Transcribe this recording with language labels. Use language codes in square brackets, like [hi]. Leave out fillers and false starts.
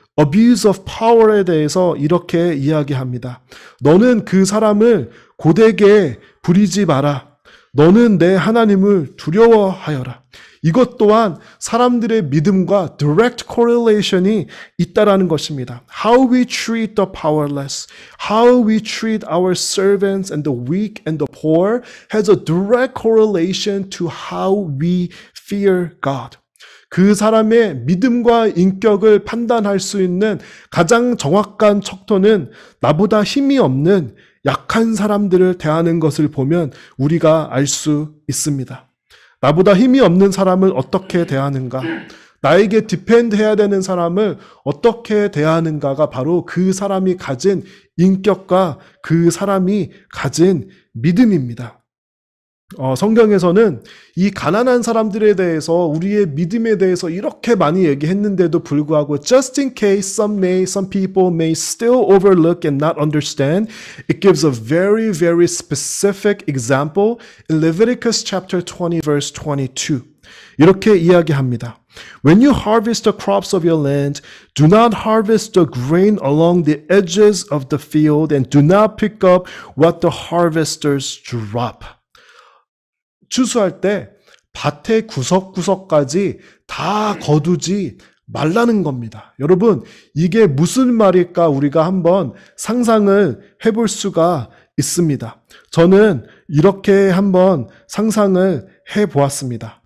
[en] abuse of power [ko] 에 대해서 이렇게 이야기합니다. 너는 그 사람을 고되게 부리지 마라. 너는 내 하나님을 두려워하여라. 이것 또한 사람들의 믿음과 direct correlation이 있다라는 것입니다. [en] How we treat the powerless, how we treat our servants and the weak and the poor has a direct correlation to how we fear God. [ko] 그 사람의 믿음과 인격을 판단할 수 있는 가장 정확한 척도는 나보다 힘이 없는 약한 사람들을 대하는 것을 보면 우리가 알 수 있습니다. 나보다 힘이 없는 사람을 어떻게 대하는가? 나에게 디펜드해야 되는 사람을 어떻게 대하는가가 바로 그 사람이 가진 인격과 그 사람이 가진 믿음입니다. 성경에서는 이 가난한 사람들에 대해서 우리의 믿음에 대해서 이렇게 많이 얘기했는데도 불구하고 [en] just in case some people may still overlook and not understand, it gives a very, very specific example in Leviticus chapter 20 verse 22. [ko] 이렇게 이야기합니다. [en] When you harvest the crops of your land, do not harvest the grain along the edges of the field and do not pick up what the harvesters drop. [ko] 추수할 때 밭의 구석구석까지 다 거두지 말라는 겁니다. 여러분, 이게 무슨 말일까 우리가 한번 상상을 해볼 수가 있습니다. 저는 이렇게 한번 상상을 해보았습니다.